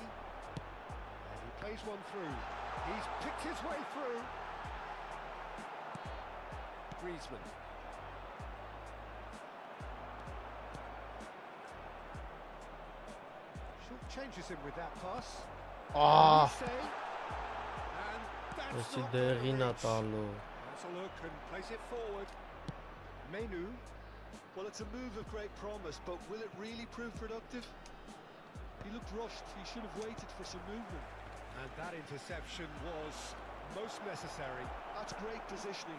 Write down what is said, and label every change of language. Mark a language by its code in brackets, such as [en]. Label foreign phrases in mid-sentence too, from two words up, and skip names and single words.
[en] And he plays one through. He's picked his way through. Griezmann. Short changes him with that pass. Ah, Say. And that's [hy] եսի [en] not [hy] դեղին ա [en] reach. [hy] տալու։ [en] Has a look and plays it forward. Mainu. Well, it's a move of great promise, but will it really prove productive? He looked rushed. He should have waited for some movement. And that interception was most necessary. That's great positioning.